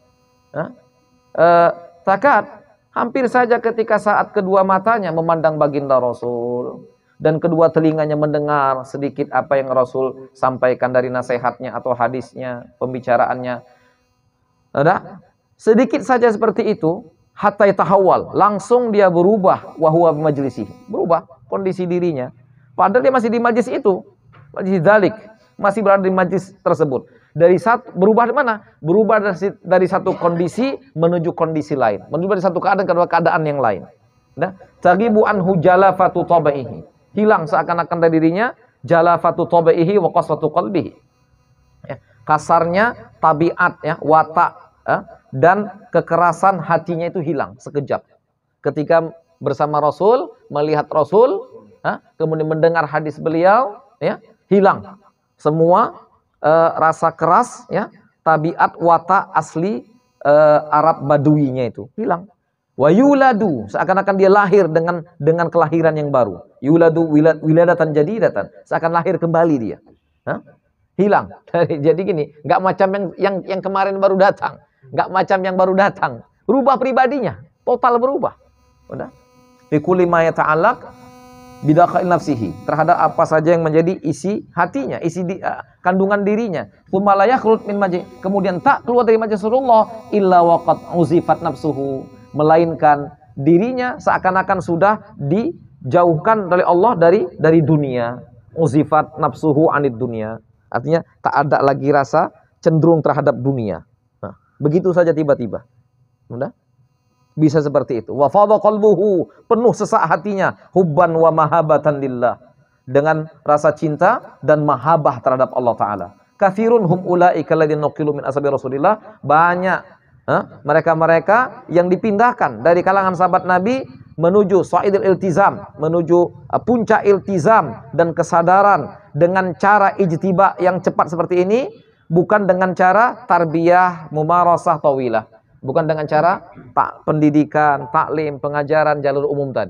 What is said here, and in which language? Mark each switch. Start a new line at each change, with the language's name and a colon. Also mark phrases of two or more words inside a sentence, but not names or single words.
Indonesian: Takat hampir saja ketika saat kedua matanya memandang baginda Rasul dan kedua telinganya mendengar sedikit apa yang Rasul sampaikan dari nasihatnya atau hadisnya, pembicaraannya. Ada sedikit saja seperti itu,
Arabic: حتى تحوّل,
Indonesian: langsung dia berubah
Arabic: وهو مجلسي,
Indonesian: berubah kondisi dirinya. Padahal dia masih di majlis itu,
Arabic: مجلس ذلك,
Indonesian: masih berada di majlis tersebut. Dari satu berubah di mana? Berubah dari satu kondisi menuju kondisi lain, menuju dari satu keadaan ke keadaan yang lain. Nah,
Arabic: تغيب عنه جلافة طباعه,
Indonesian: hilang seakan-akan dari dirinya
Arabic: جلافة طباعه وقسوة قلبه.
Indonesian: Ya, kasarnya tabiat, ya, watak, ya, dan kekerasan hatinya itu hilang sekejap. Ketika bersama Rasul, melihat Rasul, ya, kemudian mendengar hadis beliau, ya, hilang semua rasa keras, ya, tabiat watak asli Arab Baduinya itu hilang.
Arabic: ويولد,
Indonesian: seakan-akan dia lahir dengan kelahiran yang baru.
Arabic: يولد ولادة جديدة,
Indonesian: seakan lahir kembali dia. Hilang. Jadi gini, nggak macam yang kemarin baru datang, nggak macam yang baru datang. Berubah pribadinya, total berubah. Udah.
Arabic: في كل ما يتعلق بدواخل نفسه,
Indonesian: terhadap apa saja yang menjadi isi hatinya, isi kandungan dirinya.
Arabic: ثم لا يخرج من مجلس,
Indonesian: kemudian tak keluar dari majlis Rasulullah
Arabic: إلا وقد عزفت نفسه,
Indonesian: melainkan dirinya seakan-akan sudah dijauhkan oleh Allah dari dunia.
Arabic: عزفت نفسه عن الدنيا,
Indonesian: artinya tak ada lagi rasa cenderung terhadap dunia. Nah, begitu saja tiba-tiba. Sudah? Bisa seperti itu.
Arabic: وفاض قلبه,
Indonesian: penuh sesak hatinya,
Arabic: حبا ومحبة لله,
Indonesian: dengan rasa cinta dan mahabbah terhadap Allah Ta'ala.
Arabic: كثير هم أولئك الذين نقلوا من أصحاب رسول الله,
Indonesian: banyak mereka-mereka yang dipindahkan dari kalangan sahabat Nabi menuju
Arabic: صعيد الالتزام,
Indonesian: menuju puncak iltizam dan kesadaran dengan cara ijtiba yang cepat seperti ini, bukan dengan cara
Arabic: تربية ممارسة طويلة,
Indonesian: bukan dengan cara pendidikan, taklim, pengajaran jalur umum tadi.